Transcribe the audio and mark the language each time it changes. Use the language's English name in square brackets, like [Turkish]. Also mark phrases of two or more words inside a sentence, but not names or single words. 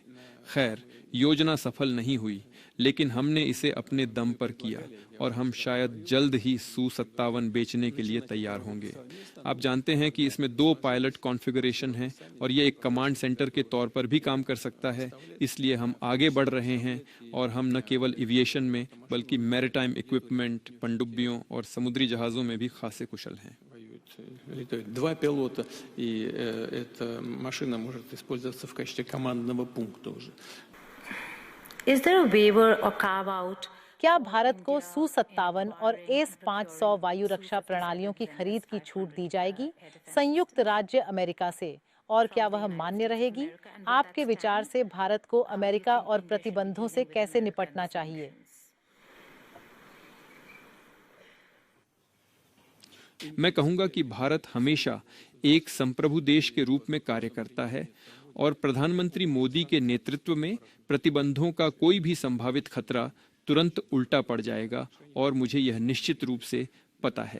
[Hindi] खैर, योजना सफल नहीं हुई, लेकिन हमने इसे अपने दम पर किया और हम शायद जल्द ही Su-57 बेचने के लिए तैयार होंगे। आप जानते हैं कि इसमें 2 [English] pilot configuration [Hindi] हैं और ये एक कमांड सेंटर के तौर पर भी काम कर सकता है। इसलिए हम आगे बढ़ रहे हैं और हम न केवल एविएशन में बल्कि [English] maritime equipment, [Hindi] पनडुब्बियों और समुद्री जहाज़ों में भी खासे कुशल हैं। [Russian] летают 2 пилота, и эта машина может использоваться в качестве командного пункта уже. [English] Is there a waiver or carve out? [Hindi] क्या भारत को Su-57 और AS-500 वायु रक्षा प्रणालियों की खरीद की छूट दी जाएगी संयुक्त राज्य अमेरिका से, और क्या वह मान्य रहेगी? आपके विचार से भारत को अमेरिका और प्रतिबंधों से कैसे निपटना चाहिए? मैं कहूंगा कि भारत हमेशा एक संप्रभु देश के रूप में कार्य करता है और प्रधानमंत्री मोदी के नेतृत्व में प्रतिबंधों का कोई भी संभावित खतरा तुरंत उल्टा पड़ जाएगा और मुझे यह निश्चित रूप से पता है।